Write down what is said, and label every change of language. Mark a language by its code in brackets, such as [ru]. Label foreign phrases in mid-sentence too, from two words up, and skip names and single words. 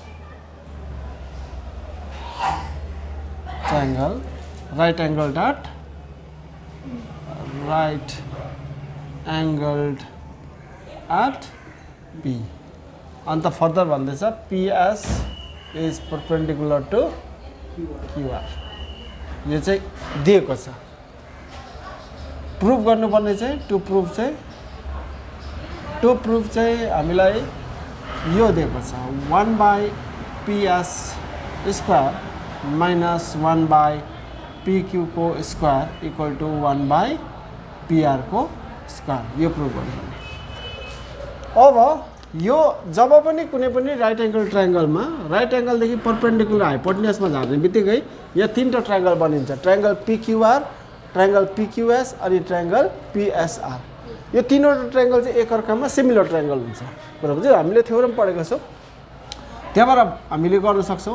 [en] right angled at P and the further भन्दैछ PS is perpendicular to QR [ne] यो चाहिँ दिएको छ। प्रुफ गर्नुपर्ने चाहिँ [en] to prove [ne] चाहिँ हामीलाई यो दिएको छ 1/PS [en] square minus [ne] 1/PQ को स्क्वायर [en] equal to [ne] 1/PR को स्क्वायर यो प्रुफ गर्नुपर्ने। अब यो जब पनि कुनै पनि [en] right angle [ne] ट्रायंगलमा राइट एंगलदेखि परपेन्डिकुलर हाइपोटेन्युसमा झार्ने बित्तिकै यहाँ तीनटा ट्रायंगल बनिन्छ ट्रायंगल PQR ट्रायंगल PQS अनि ट्रायंगल PSR यो तीनवटा ट्रायंगल चाहिँ एकअर्कामा [en] similar triangle [ne] हुन्छ बराबर चाहिँ हामीले थ्योरम पढेको छौं त्यहाँबाट हामीले गर्न सक्छौं।